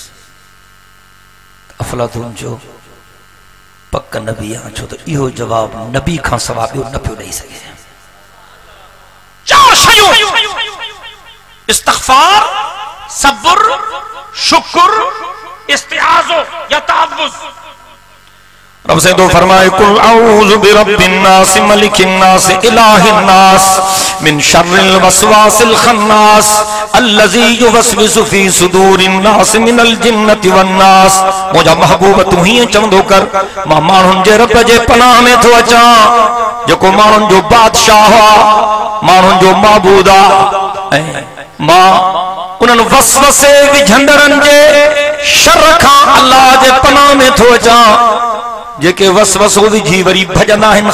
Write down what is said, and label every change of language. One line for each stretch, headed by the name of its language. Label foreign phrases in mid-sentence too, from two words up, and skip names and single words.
Sindhi: अफलातून जो पक नबी आहियां, छो त इहो जवाब नबी खां सवा ॿियो न पियो ॾेई सघे। चार शयूं इस्तिग़फ़ार, सब्र, शुक्र, इस्तिआज़ो या तअव्वुज़। रब से तो फरमाए
Arabic: قل أعوذ برب الناس ملك الناس إله الناس من شر الوسواس الخناس الذي يوسوس في صدور الناس من الجنة والناس.
Sindhi: मुंहिंजा महबूब तूं हीअं चवंदो कर मां माण्हुनि जे रब जे पनाह में थो अचां, जेको माण्हुनि जो बादशाह आहे, माण्हुनि जो माबूद आहे, ऐं मां उन्हनि वसवसे विझंदड़नि जे शर खां अल्लाह जे पनाह में थो अचां, जेके वसवसो विझी वरी भजंदा आहिनि।